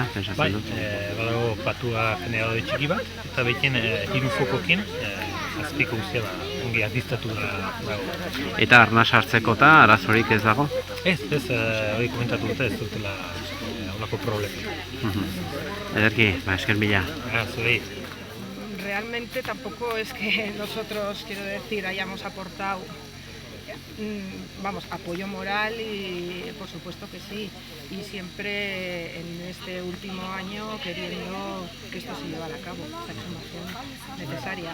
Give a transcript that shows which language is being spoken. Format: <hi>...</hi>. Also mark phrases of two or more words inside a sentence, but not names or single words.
<eu>Bai, badago patua generadore txiki bat, eta behin 3 fokokin azpiko guztia ongi adiztatu dago. Eta arnaz hartzeko eta arazorik ez dago? Ez, hori komentatu dute ez dutela holako problema. Ederki, esker mila. Zuri.</eu> <es>Realmente tampoco es que nosotros, quiero decir, hayamos aportado apoyo moral y por supuesto que sí, y siempre en este último año queriendo que esto se llevara a cabo, esta exhumación necesaria.</es>